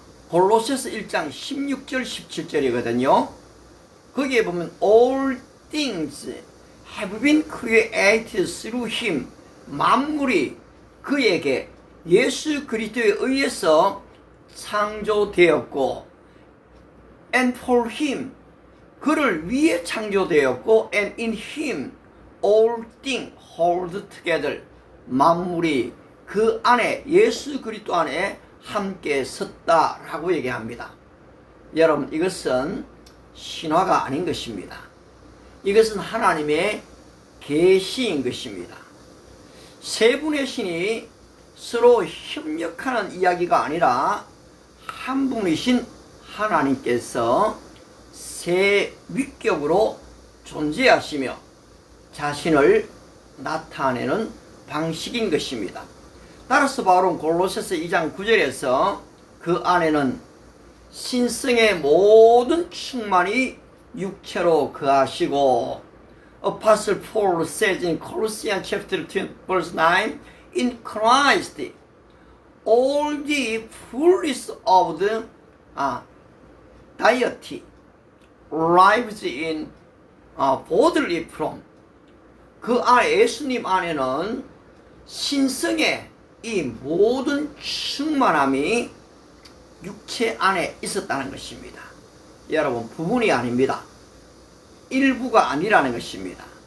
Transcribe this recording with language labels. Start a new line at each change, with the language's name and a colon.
Korean: 골로새서 1장 16절 17절이거든요. 거기에 보면
English: all things have been created through him.
Korean: 만물이 그에게 예수 그리스도에 의해서 창조되었고
English: and for him
Korean: 그를 위해 창조되었고
English: and in him all things hold together
Korean: 만물이 그 안에 예수 그리스도 안에 함께 섰다라고 얘기합니다. 여러분 이것은 신화가 아닌 것입니다. 이것은 하나님의 계시인 것입니다. 세 분의 신이 서로 협력하는 이야기가 아니라 한 분이신 하나님께서 세 위격으로 존재하시며 자신을 나타내는 방식인 것입니다. 따라서 바울은 골로새서 2장 9절에서 그 안에는 신성의 모든 충만이 육체로 거하시고
English: Apostle Paul says in Colossians chapter 2 verse 9 In Christ all the fullness of the deity lives in bodily form.
Korean: 그 안에 예수님 안에는 신성의 이 모든 충만함이 육체 안에 있었다는 것입니다. 여러분 부분이 아닙니다. 일부가 아니라는 것입니다.